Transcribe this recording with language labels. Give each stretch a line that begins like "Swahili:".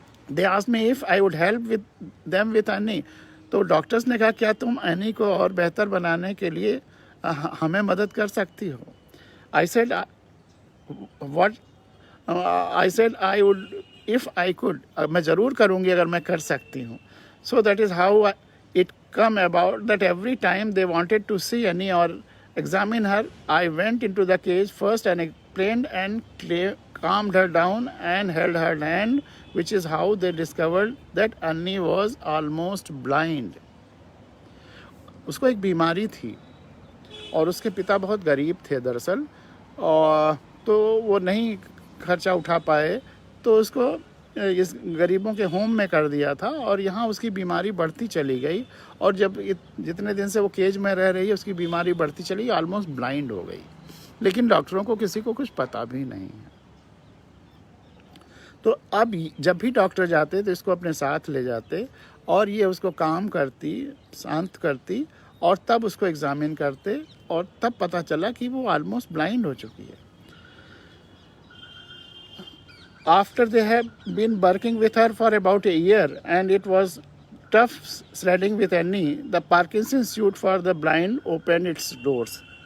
English: They asked me if I would help with them with any.
Hindi: तो doctors ने कहा, क्या तुम एनी को और बेहतर बनाने के लिए हमें मदद कर सकती हो?
English: I said what, I said I would if I could,
Hindi: मैं ज़रूर करूँगी अगर मैं कर सकती हूँ.
English: so that is how it come about that every time they wanted to see any
Hindi: और
English: examine her, I went into the cage first and explained and calmed her down and held her hand, which is how they discovered that Annie was almost blind.
Hindi: उसको एक बीमारी थी और उसके पिता बहुत गरीब थे दरअसल, और तो वो नहीं खर्चा उठा पाए, तो उसको इस गरीबों के होम में कर दिया था. और यहाँ उसकी बीमारी बढ़ती चली गई, और जब जितने दिन से वो केज में रह रही है उसकी बीमारी बढ़ती चली, ऑलमोस्ट ब्लाइंड हो गई. लेकिन डॉक्टरों को किसी को कुछ पता भी नहीं है. तो अब जब भी डॉक्टर जाते तो इसको अपने साथ ले जाते और ये उसको काम करती, शांत करती, और तब उसको एग्जामिन करते, और तब पता चला कि वो ऑलमोस्ट ब्लाइंड हो चुकी है.
English: After they have been working with her for about a year and it was tough sledding with Annie, the Parkinson Institute for the Blind opened its doors.